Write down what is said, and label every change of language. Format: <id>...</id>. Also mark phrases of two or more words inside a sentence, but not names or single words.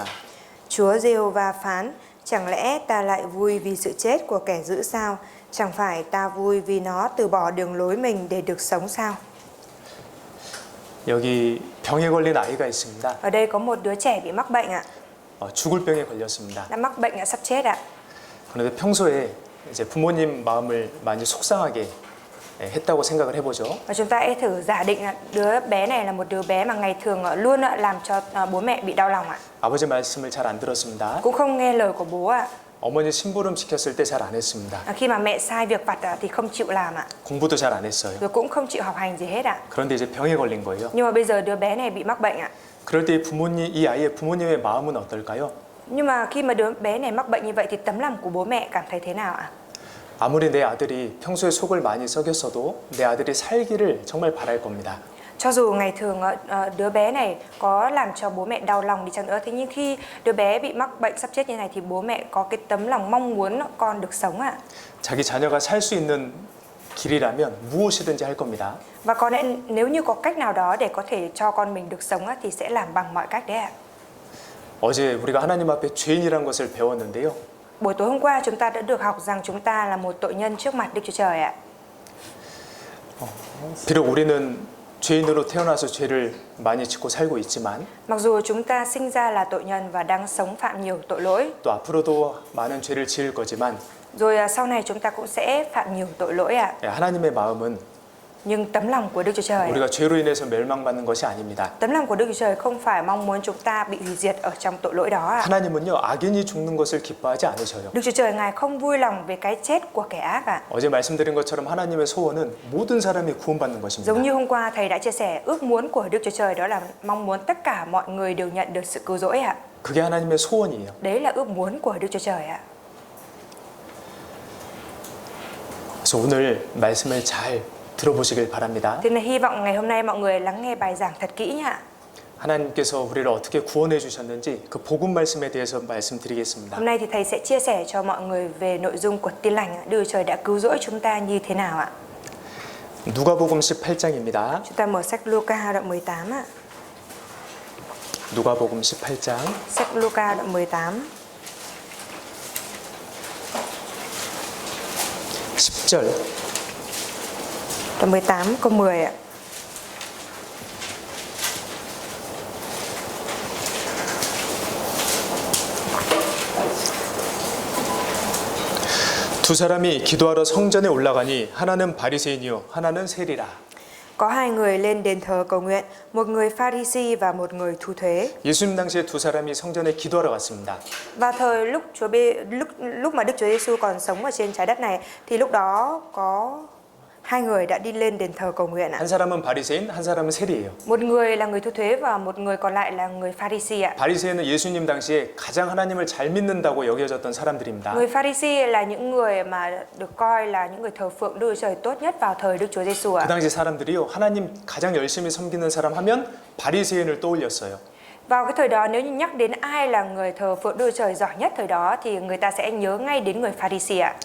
<vi>Chúa Giê-hô-va phán, chẳng lẽ ta lại vui vì sự chết của kẻ dữ sao? Chẳng phải ta vui vì nó từ bỏ đường lối mình để được sống sao?</vi> <ko>여기 병에 걸린 아이가 있습니다.</ko> <vi>Ở đây có một đứa trẻ bị mắc bệnh ạ.</vi> <ko>죽을 병에 걸렸습니다.</ko> <vi>Đã mắc bệnh ạ, sắp chết ạ.</vi> <ko>그런데 평소에 이제 부모님 마음을 많이 속상하게 했다고 생각을 해보죠.</ko> <vi>Và chúng ta hãy thử giả định là đứa bé này là một đứa bé mà ngày thường luôn làm cho bố mẹ bị đau lòng ạ.</vi> <ko>아버지 말씀을 잘 안 들었습니다.</ko> <vi>Cũng không nghe lời của bố ạ.</vi> <ko>어머니 심부름 시켰을 때 잘 안 했습니다.</ko> <vi>Khi mà mẹ sai việc vặt thì không chịu làm ạ.</vi> <ko>공부도 잘 안 했어요.</ko> <vi>Rồi cũng không chịu học hành gì hết ạ.</vi> <ko>그런데 이제 병에 걸린 거예요.</ko> <vi>Nhưng mà bây giờ đứa bé này bị mắc bệnh ạ.</vi> <ko>그럴 때 이 아이의 부모님의 마음은 어떨까요?</ko> <vi>Nhưng mà khi mà đứa bé này mắc bệnh như vậy thì tấm lòng của bố mẹ cảm thấy thế nào ạ?</vi> <ko>아무리 내 아들이 평소에 속을 많이 썩였어도 내 아들이 살기를 정말 바랄 겁니다.</ko> <vi>Cho dù ngày thường đứa bé này có làm cho bố mẹ đau lòng đi chăng nữa, thế nhưng khi đứa bé bị mắc bệnh sắp chết như này thì bố mẹ có cái tấm lòng mong muốn con được sống ạ.</vi> <ko>자기 자녀가 살 수 있는 길이라면 무엇이든지 할 겁니다.</ko> <vi>Và có lẽ nếu như có cách nào đó để có thể cho con mình được sống thì sẽ làm bằng mọi cách đấy ạ.</vi> <ko>어제 우리가 하나님 앞에 죄인이란 것을 배웠는데요.</ko> <vi>Buổi tối hôm qua chúng ta đã được học rằng chúng ta là một tội nhân trước mặt Đức Chúa Trời ạ.</vi> <ko>비록 우리는 죄인으로 태어나서 죄를 많이 짓고 살고 있지만</ko> <vi>Mặc dù chúng ta sinh ra là tội nhân và đang sống phạm nhiều tội lỗi,</vi> <ko>또 앞으로도 많은 죄를 지을 거지만</ko> <vi>rồi sau này chúng ta cũng sẽ phạm nhiều tội lỗi ạ.</vi> <ko>하나님의 마음은</ko> <vi>Nhưng tấm lòng của Đức Chúa Trời,</vi> <ko>우리가 죄로 인해서 멸망받는 것이 아닙니다.</ko> <vi>tấm lòng của Đức Chúa Trời không phải mong muốn chúng ta bị hủy diệt ở trong tội lỗi đó ạ.</vi> <ko>하나님은요 악인이 죽는 것을 기뻐하지 않으셔요.</ko> <vi>Đức Chúa Trời Ngài không vui lòng về cái chết của kẻ ác ạ.</vi> <ko>어제 말씀드린 것처럼 하나님의 소원은 모든 사람이 구원받는 것입니다.</ko> <vi>Giống như hôm qua thầy đã chia sẻ, ước muốn của Đức Chúa Trời đó là mong muốn tất cả mọi người đều nhận được sự cứu rỗi ạ.</vi> <ko>그게 하나님의 소원이에요.</ko> <vi>Đấy là ước muốn của Đức Chúa Trời ạ.</vi> <ko>그래서 오늘 말씀을 잘 들어보시길 바랍니다.</ko> <vi>Thế nên hy vọng ngày hôm nay mọi người lắng nghe bài giảng thật kỹ nha.</vi> <ko>하나님께서 우리를 어떻게 구원해 주셨는지 그 복음 말씀에 대해서 말씀드리겠습니다.</ko> <vi>Hôm nay thì thầy sẽ chia sẻ cho mọi người về nội dung của Tin lành ạ. Đức Chúa Trời đã cứu rỗi chúng ta như thế nào ạ?</vi> <ko>누가복음 18장입니다.</ko> <vi>Chúng ta mở sách Luca đoạn 18 ạ.</vi> <ko>누가복음 18장</ko> <vi>Sách Luca đoạn 18</vi> <ko>10절</ko> <vi>đoạn 18 câu 10 ạ.</vi> <ko>두 사람이 기도하러 성전에 올라가니 하나는 바리새인이요 하나는 세리라.</ko> <vi>Có hai người lên đền thờ cầu nguyện, một người Pha-ri-si và một người thu thuế.</vi> <ko>예수님 당시에 두 사람이 성전에 기도하러 갔습니다.</ko> <vi>Và thời lúc mà Đức Chúa Giêsu còn sống ở trên trái đất này thì lúc đó có hai người đã đi lên đền thờ cầu nguyện ạ.</vi> <ko>한 사람은 바리새인, 한 사람은 세리예요.</ko> <vi>Một người là người thu thuế và một người còn lại là người Pha-ri-si ạ.</vi> <ko>바리새인은 예수님 당시에 가장 하나님을 잘 믿는다고 여겨졌던 사람들입니다.</ko> <vi>Người Pha-ri-si là những người mà được coi là những người thờ phượng Đức Chúa Trời tốt nhất vào thời Đức Chúa Giêsu ạ.</vi> <ko>그 당시 사람들이요 하나님 가장 열심히 섬기는 사람 하면 바리새인을 떠올렸어요.</ko> <vi>Vào cái thời đó nếu như nhắc đến ai là người thờ phượng Đức Chúa Trời giỏi nhất thời đó thì người ta sẽ nhớ ngay đến người Pha-ri-si ạ.</vi>